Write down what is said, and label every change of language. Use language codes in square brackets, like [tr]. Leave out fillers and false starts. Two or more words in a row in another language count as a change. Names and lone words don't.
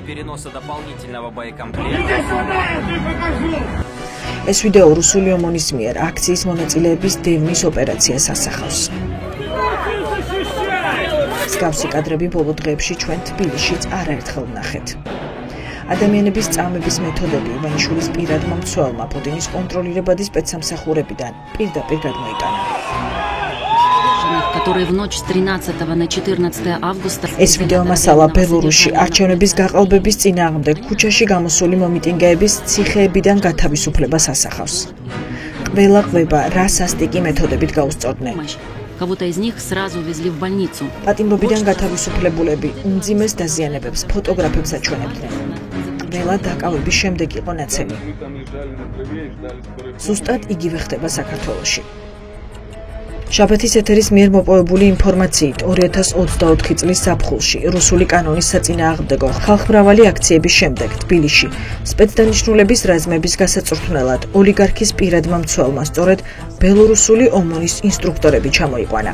[ka] ეს ვიდეო რუსული ომანის მიერ აქციის მონაწილეების დევნის ოპერაციას ასახავს. მსგავსი კადრები ბოლო დღეებში ჩვენ თბილისშიც არაერთხელ ვნახეთ. ადამიანების წამების მეთოდები ივანიშვილის პირადმა მცველმა პუტინის კონტროლირებადი სპეცსამსახურებიდან პირდაპირ გადმოიტანა. [ru] которые в ночь с 13 на 14 августа [ka] ეს ვიდეო მასალა ბელორუსში არჩევნების გაყალბების წინააღმდეგ ქუჩაში გამოსული მომიტინგეების ციხეებიდან გათავისუფლებას ასახავს. ყველა ყვება რა სასტიკი მეთოდებით გაუსწორდნენ. [ru] кого-то из них сразу везли в больницу. [ka] პატიმრობიდან გათავისუფლებულები უმძიმეს დაზიანებებს ფოტოგრაფებს აჩვენებდნენ. ყველა დაკავების შემდეგ იყო ნაცემი. ზუსტად იგივე ხდება საქართველოში. შაბათის ეთერის მიერ მოპოვებული ინფორმაციით 2024 წლის ზაფხულში რუსული კანონის საწინააღმდეგო ხალხმრავალი აქციების შემდეგ თბილისში სპეცდანიშნულების რაზმების გასაწვრთნელად ოლიგარქის პირადმა მცველმა სწორედ ბელორუსული ომანის ინსტრუქტორები ჩამოიყვანა.